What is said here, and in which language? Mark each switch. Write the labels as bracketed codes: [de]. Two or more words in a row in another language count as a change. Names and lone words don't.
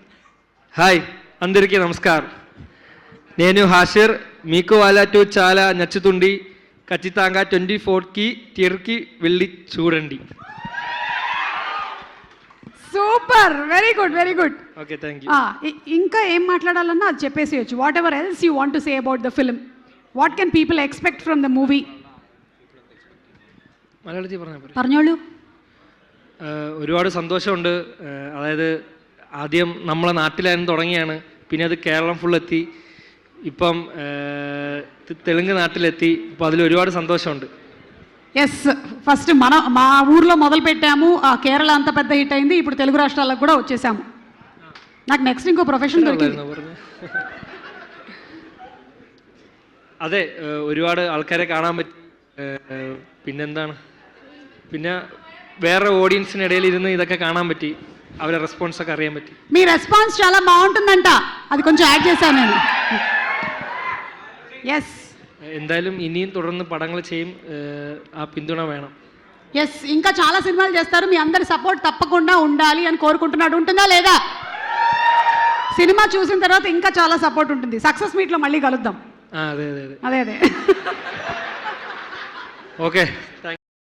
[te] హాయ్, అందరికీ నమస్కారం. నేను హాషర్. మీకు వాళ్ళ చాలా నచ్చుతుంది. ఖచ్చితంగా 24కి థియేటర్కి వెళ్ళి చూడండి. [en] super, very good very good. okay, thank you. [te] ఇంకా ఏం మాట్లాడాలన్నా అది చెప్పేసేయచ్చు. [en] what ever else you want to say about the film, what can people expect from the movie? [ml] മലയാളത്തിൽ പറഞ്ഞോളൂ. ഒരുപാട് സന്തോഷമുണ്ട്. അതായത് ആദ്യം നമ്മളെ നാട്ടിലായിരുന്നു തുടങ്ങിയാണ്, പിന്നെ അത് കേരളം ഫുൾ എത്തി, ഇപ്പം തെലുങ്ക് നാട്ടിലെത്തി. അപ്പോൾ അതിൽ ഒരുപാട് സന്തോഷമുണ്ട്. [te] ఎస్, ఫస్ట్ మా ఊర్లో మొదలు పెట్టాము, కేరళ అంత పెద్ద హిట్ అయింది, ఇప్పుడు తెలుగు రాష్ట్రాలకు కూడా వచ్చేసాము. నాకు నెక్స్ట్ ఇంకో ప్రొఫెషన్ దొరికింది. [ml] അതെ, ഒരുപാട് ആൾക്കാരെ കാണാൻ പറ്റി. പിന്നെന്താണ്, പിന്നെ വേറെ ഓഡിയൻസിനിടയിൽ ഇരുന്ന് ഇതൊക്കെ കാണാൻ പറ്റി, അവരുടെ റെസ്പോൺസ് ഒക്കെ അറിയാൻ പറ്റി. [te] మీ రెస్పాన్స్ చాలా బాగుంటుందంట, అది కొంచెం యాడ్ చేశాను నేను. ఎస్, [ml] എന്തായാലും ഇനിയും തുടർന്ന് പടങ്ങൾ ചെയ്യും. ആ പിന്തുണ വേണം. [te] ఎస్, ఇంకా చాలా సినిమాలు చేస్తారు. మీ అందరి సపోర్ట్ తప్పకుండా ఉండాలి అని కోరుకుంటున్నాడు. ఉంటుందా లేదా? సినిమా చూసిన తర్వాత ఇంకా చాలా సపోర్ట్ ఉంటుంది. సక్సెస్ మీట్లో మళ్ళీ కలుద్దాం. [ml] അതെ അതെ അതെ. [te] అదే అదే. [ml] ഓക്കെ.